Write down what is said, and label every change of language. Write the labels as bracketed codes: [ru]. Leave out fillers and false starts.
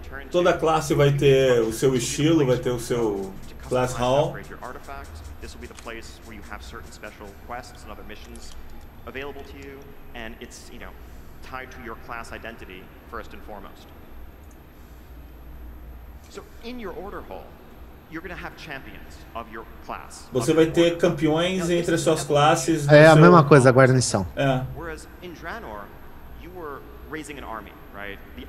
[pt] Toda classe vai ter o seu estilo, vai ter o seu class hall. [en] This will be the place where you have certain special quests and other missions available to you, and it's, tied to your class identity first and foremost. So in your order hall, you're going to have champions of your class. [pt] Você vai ter campeões entre as suas classes. É a mesma coisa, a guarnição. [en] Whereas in Draenor, you were raising an army, right?